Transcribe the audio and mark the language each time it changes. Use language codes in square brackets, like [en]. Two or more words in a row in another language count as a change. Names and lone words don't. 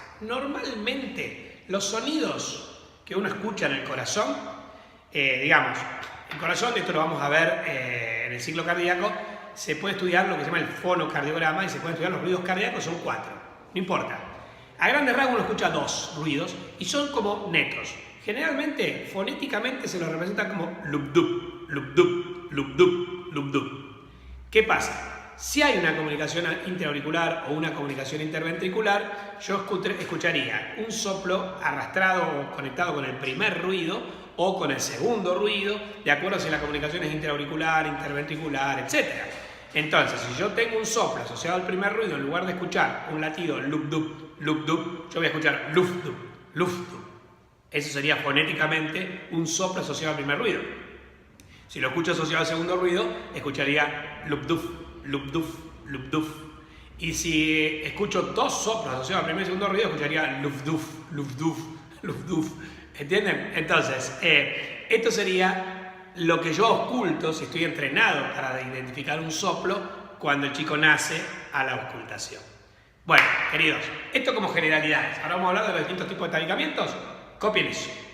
[es] Normalmente los sonidos que uno escucha en el corazón, digamos, el corazón, esto lo vamos a ver en el ciclo cardíaco, se puede estudiar lo que se llama el fonocardiograma y se pueden estudiar los ruidos cardíacos, son 4, no importa. A grandes rasgos uno escucha 2 ruidos y son como netos. Generalmente, fonéticamente se los representa como lub-dub, lub-dub, lub-dub, lub-dub. ¿Qué pasa? Si hay una comunicación intraauricular o una comunicación interventricular, yo escucharía un soplo arrastrado o conectado con el primer ruido o con el segundo ruido, de acuerdo a si la comunicación es intraauricular, interventricular, etc. Entonces, si yo tengo un soplo asociado al primer ruido, en lugar de escuchar un latido lub-dub, lub-dub, yo voy a escuchar luf-dub, luf-dub. Eso sería fonéticamente un soplo asociado al primer ruido. Si lo escucho asociado al segundo ruido, escucharía lub-duf, lub-duf, lub-duf. Y si escucho 2 soplos asociados al primer y segundo ruido, escucharía luf-duf, luf-duf, luf-duf. ¿Entienden? Entonces, esto sería lo que yo ausculto si estoy entrenado para identificar un soplo cuando el chico nace a la auscultación. Bueno, queridos, esto como generalidades. Ahora vamos a hablar de los distintos tipos de tabicamientos. Copien eso.